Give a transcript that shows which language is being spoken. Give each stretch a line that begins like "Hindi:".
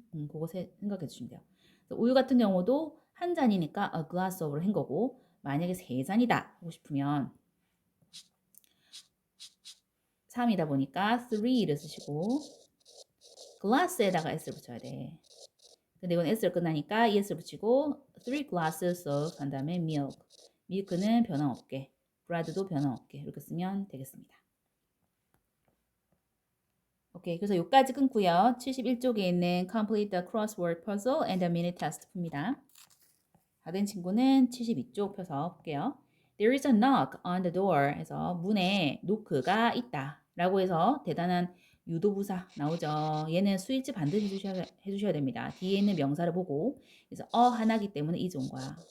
Korean: 그거 생각해 주시면 돼요. 우유 같은 경우도 한 잔이니까 a glass of로 한 거고 만약에 세 잔이다 하고 싶으면 3이다 보니까 3를 쓰시고 glass에다가 s를 붙여야 돼. 근데 이건 s를 끝나니까 es를 붙이고 3 glasses of 한 다음에 milk. milk는 변함없게, bread도 변함없게 이렇게 쓰면 되겠습니다. 오케이, 그래서 여기까지 끊고요. 71쪽에 있는
English: complete the crossword puzzle and the mini test
Korean: 풉니다. 다 된 친구는 72쪽 펴서 볼게요.
English: There is a knock on the door
Korean: 해서 문에 노크가 있다 라고 해서 대단한 유도부사 나오죠. 얘는 수일치 반드시 해주셔야 됩니다. 뒤에 있는 명사를 보고 그래서 하나기 때문에 is 온 거야.